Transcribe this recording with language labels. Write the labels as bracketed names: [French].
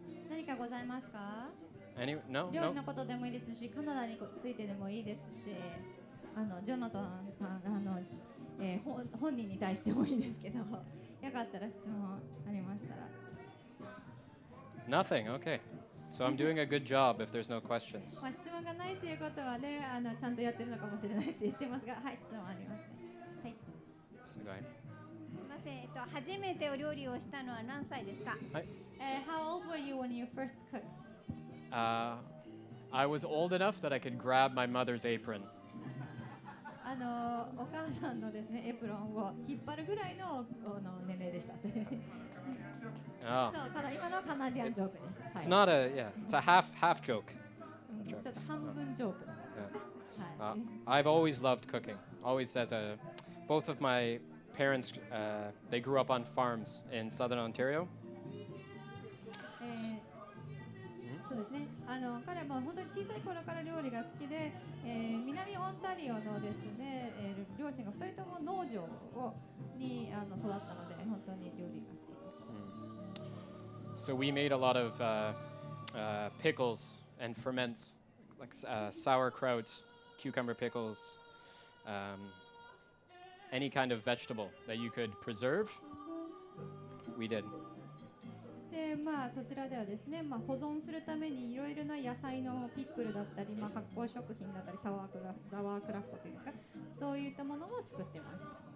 [Japanese] 何かございますか？ [English] No? [Japanese] 料理 [English] No? [Japanese] のことでもいいですし、カナダについてでもいいですし、ジョナタンさん本人に対してもいいですけど、よかったら質問ありましたら。 [English] Nothing. Okay. So I'm doing a good job if there's no questions. [Japanese] 質問がないということはね、ちゃんとやってるのかもしれないって言ってますが、はい、質問ありますね。はい。すごい。すみません、初めてお料理をしたのは何歳ですか？はい。 [English] How old were you when you first cooked? I was old enough that I could grab my mother's apron. [Japanese] お母さんのですね、エプロンを引っ張るぐらいの年齢でしたって。 Oh. そう、今のはカナディアンジョークです。 [English] It's not a it's a half joke. [Japanese] ちょっと半分ジョークなんですね。はい。 [English] I've always loved cooking. Always both of my parents they grew up on farms in southern Ontario. [Japanese] そうですね。彼も本当に小さい頃から料理が好きで、南オンタリオのですね、両親が2人とも農場に育ったので、本当に料理が好きです。 [English] So we made a lot of pickles and ferments, like sauerkraut, cucumber pickles, any kind of vegetable that you could preserve. We did. [Japanese] で、そちらではですね、保存するためにいろいろな野菜のピックルだったり、発酵食品だったり、ザワークラフトっていうんですか、そういったものを作ってました。